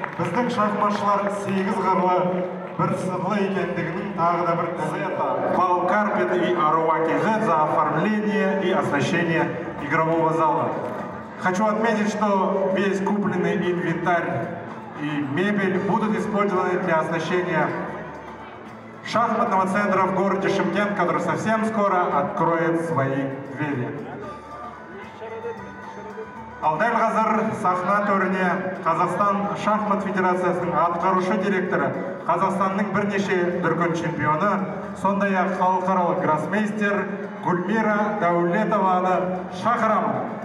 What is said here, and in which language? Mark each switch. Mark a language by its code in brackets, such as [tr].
[kk] Біздің шахматшылар 8 қырлы, бір сырлы екендігінің тағы да бір дәлелі. [ru] Балкарпет и Аруакижет за оформление и оснащение игрового зала. Хочу отметить, что весь купленный инвентарь и мебель будут использованы для оснащения шахматного центра в городе Шымкент, который совсем скоро откроет свои двери. [kk] Ал дәл қазір сахна төріне Қазақстан шахмат федерациясының атқарушы директоры, Қазақстанның бірнеше дүркін чемпионы, сондай-ақ халықаралық гроссмейстер Гүлмира Дәулетованы шақырамын.